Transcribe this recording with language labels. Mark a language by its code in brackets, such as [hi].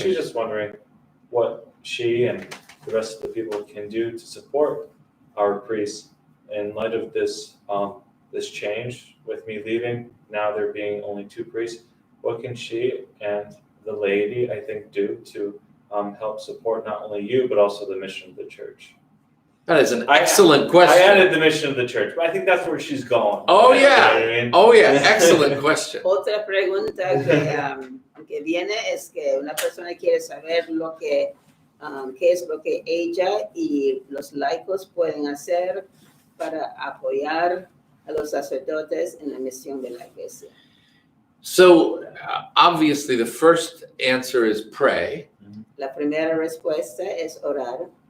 [en] She's just wondering what she and the rest of the people can do to support our priests in light of this this change with me leaving. Now there being only 2 priests. What can she and the laity, I think, do to help support not only you but also the mission of the church? That is an excellent question. I added the mission of the church, but I think that's where she's going. Oh, You know yeah. what I mean? Oh, yeah. Excellent question. [es] Otra pregunta que viene es que una persona quiere saber qué es lo que ella y los laicos pueden hacer para apoyar a los sacerdotes en la misión de la iglesia. [en] So, obviously, the first answer is pray. [es] La primera respuesta es orar.